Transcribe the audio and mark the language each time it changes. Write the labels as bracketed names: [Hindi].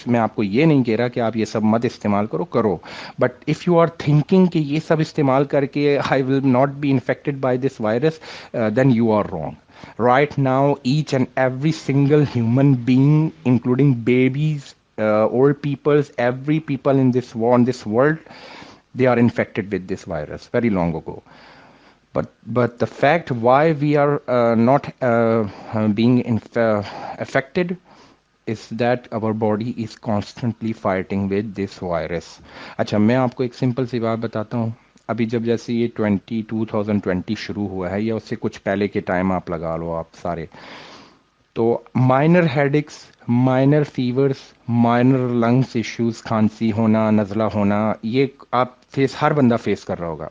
[Urdu] میں آپ کو یہ نہیں کہہ رہا کہ آپ یہ سب مت استعمال کرو، [English] but if you are thinking [Urdu] کہ یہ سب استعمال کر کے [English] I will not be infected by this virus, then you are wrong. Right now each and every single human being, including babies, old peoples, every people in this world, they are infected with this virus very long ago. But the fact why we are not being affected is that our body is constantly fighting with this virus. [Urdu] اچھا، میں آپ کو ایک simple سی بات بتاتا ہوں. ابھی جیسے یہ 2020 شروع ہوا ہے یا اس سے کچھ پہلے کے ٹائم آپ لگا لو آپ سارے، تو minor headaches, minor favours, minor lungs issues, کھانسی ہونا، نزلہ ہونا، یہ آپ ہر بندہ فیس کر رہا ہوگا.